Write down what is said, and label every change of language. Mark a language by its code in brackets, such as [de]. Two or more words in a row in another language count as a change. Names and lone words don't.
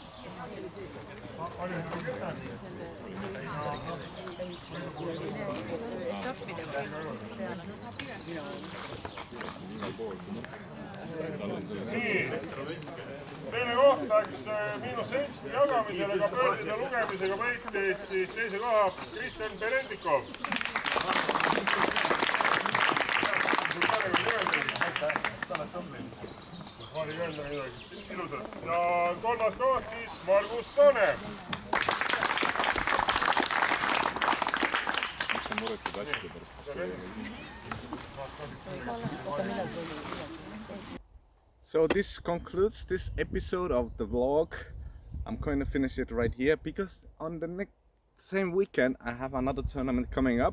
[et] Nii, teine koht läks -7 jagamisele, aga pöördide lugemisega võitis siis teise koha Kristjan Berendikov. Ja kolmas koht siis Margus Sane. [en] So this concludes this episode of the vlog. I'm going to finish it right here because on the next same weekend I have another tournament coming up.